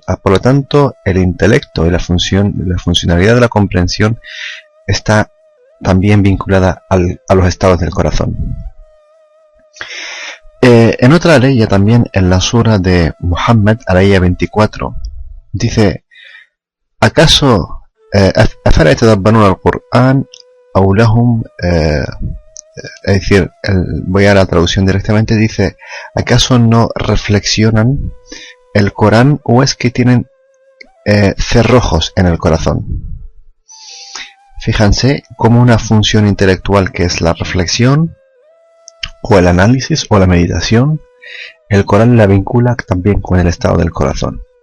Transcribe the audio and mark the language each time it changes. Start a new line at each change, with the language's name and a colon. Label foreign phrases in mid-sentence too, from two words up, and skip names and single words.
Spanish: Por lo tanto, el intelecto y la funcionalidad de la comprensión está también vinculada a los estados del corazón. En otra ley también, en la sura de Muhammad, a la ley 24, dice: ¿acaso
Arabic: أفلا يتدبرون القرآن أو لهم,
Spanish: es decir, voy a la traducción directamente, dice: ¿acaso no reflexionan el Corán o es que tienen cerrojos en el corazón? Fíjense cómo una función intelectual que es la reflexión o el análisis o la meditación, el Corán la vincula también con el estado del corazón.